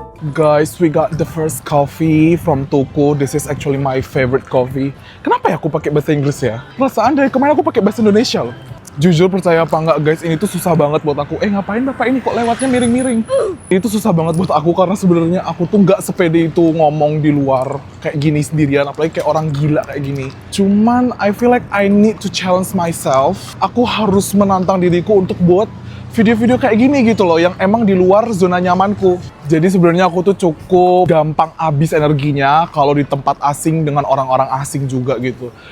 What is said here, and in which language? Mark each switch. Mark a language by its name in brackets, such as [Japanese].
[English] Guys, we got the first coffee from Tuku. This is actually my favorite coffee. [Indonesian] Kenapa ya aku pakai bahasa Inggris ya? Perasaan dari kemarin aku pakai bahasa Indonesia loh. Jujur percaya apa enggak guys, ini tuh susah banget buat aku. Ngapain bapak ini kok lewatnya miring-miring? Ini tuh susah banget buat aku karena sebenarnya aku tuh nggak sepede itu ngomong di luar kayak gini sendirian, apalagi kayak orang gila kayak gini. [English] Cuman I feel like I need to challenge myself. [Indonesian] Aku harus menantang diriku untuk buat video-video kayak gini gitu loh, yang emang di luar zona nyamanku. Jadi sebenarnya aku tuh cukup gampang habis energinya kalau di tempat asing dengan orang-orang asing juga gitu.